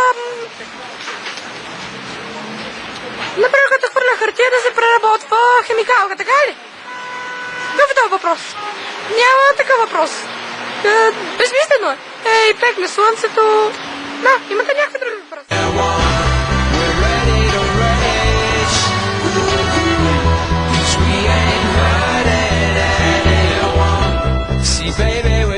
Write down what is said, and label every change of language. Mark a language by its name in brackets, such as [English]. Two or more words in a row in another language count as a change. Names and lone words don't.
[Bulgarian] Например, като хвърля хартия да се преработва химикалка, така ли? Какъв е този въпрос? Няма такъв въпрос. Безмислено е. Ей, пекне слънцето. Да, имате някакви други въпроси. [English] We're ready to rage, 'cause we ain't hurting anyone. See baby